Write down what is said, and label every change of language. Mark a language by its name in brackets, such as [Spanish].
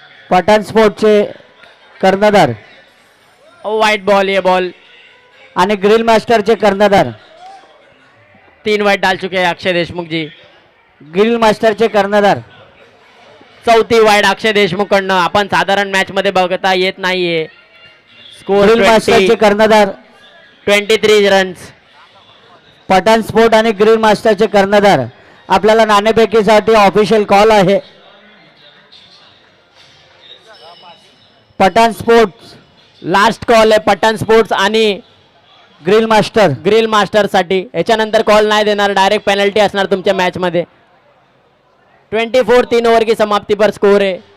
[Marathi] पठाण स्पोर्ट्सचे कर्णधार [Hindi] white ball, ये ball [Marathi] आणि ग्रिल मास्टरचे कर्णधार [Hindi] 3 वाइट डाल चुके हैं अक्षय देशमुख जी. [Marathi] ग्रिल मास्टरचे कर्णधार 4थी वाइट अक्षय देशमुख कडनं. आपण साधारण मॅच मध्ये बघता येत नाहीये. स्कोर ग्रिल मास्टरचे कर्णधार 23 रन्स. पठाण स्पोर्ट आणि ग्रिल मास्टरचे कर्णधार. आपल्याला नाणेफेकीसाठी ऑफिशियल कॉल आहे. पठाण स्पोर्ट्स लास्ट कॉल आहे पठाण स्पोर्ट्स आणि ग्रिल मास्टर साठी. याच्यानंतर कॉल नाही देणार, डायरेक्ट पेनल्टी असणार तुमच्या मॅच मध्ये. [Hindi] 24 3 ओवर की समाप्ति पर स्कोर है.